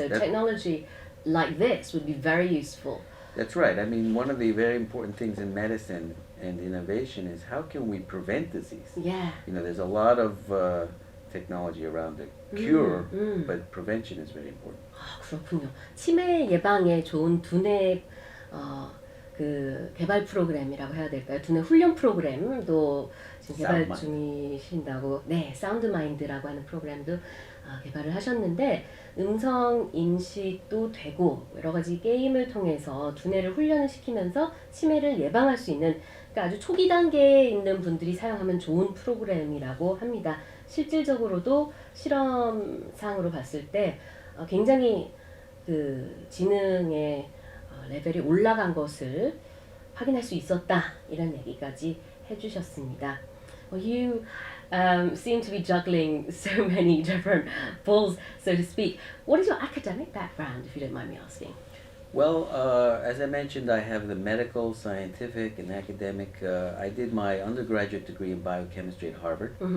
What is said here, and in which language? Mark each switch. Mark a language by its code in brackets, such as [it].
[en] So technology like this would be very useful. That's right. I mean, one of the very important things in medicine and innovation is how can we prevent disease? Yeah. There's a lot of technology around the cure, but prevention is very important. [ko] 그렇군요. 치매 예방에 좋은 두뇌 그 개발 프로그램이라고 해야 될까요? 두뇌 훈련 프로그램도 지금 개발 중이신다고. 네, 사운드 마인드라고 하는 프로그램도 개발을 하셨는데, 음성 인식도 되고 여러 가지 게임을 통해서 두뇌를 훈련을 시키면서 치매를 예방할 수 있는, 그러니까 아주 초기 단계에 있는 분들이 사용하면 좋은 프로그램이라고 합니다. 실질적으로도 실험상으로 봤을 때 굉장히 그 지능의 레벨이 올라간 것을 확인할 수 있었다, 이런 얘기까지 해주셨습니다. [en] Well, you seem to be juggling so many different balls, so to speak. What is your academic background, if you don't mind me asking? Well, as I mentioned, I have the medical, scientific, and academic. I did my undergraduate degree in biochemistry at Harvard.